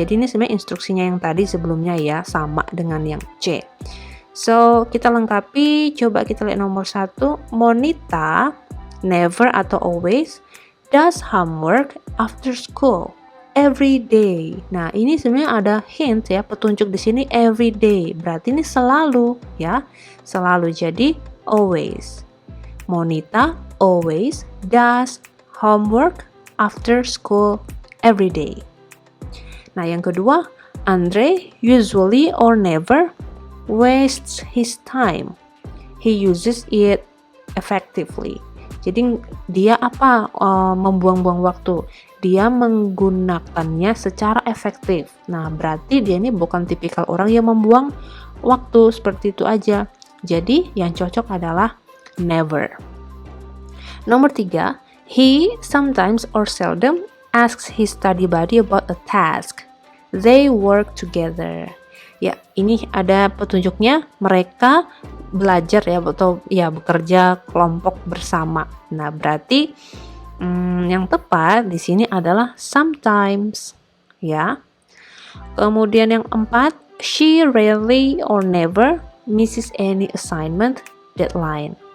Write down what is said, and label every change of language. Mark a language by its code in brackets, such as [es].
[id] Jadi ini sebenarnya instruksinya yang tadi sebelumnya ya, sama dengan yang C. So, kita lengkapi, coba kita lihat nomor 1. [en] Monita never [id] atau [en] always does homework after school every day. [id] Nah, ini sebenarnya ada hint ya, petunjuk di sini [en] every day. [id] Berarti ini selalu ya, selalu. Jadi always. [en] Monita always does homework after school every day. [id] Nah, yang kedua, [en] Andre usually or never wastes his time. He uses it effectively. [id] Jadi dia membuang-buang waktu. Dia menggunakannya secara efektif. Nah, berarti dia ini bukan tipikal orang yang membuang waktu seperti itu aja. Jadi yang cocok adalah never. Nomor 3, [en] he sometimes [id] or [en] seldom asks his study buddy about a task. They work together. [id] Ya, ini ada petunjuknya, mereka belajar ya atau ya bekerja kelompok bersama. Nah, berarti yang tepat di sini adalah sometimes ya. Kemudian yang 4, [en] she rarely or never misses any assignment deadline.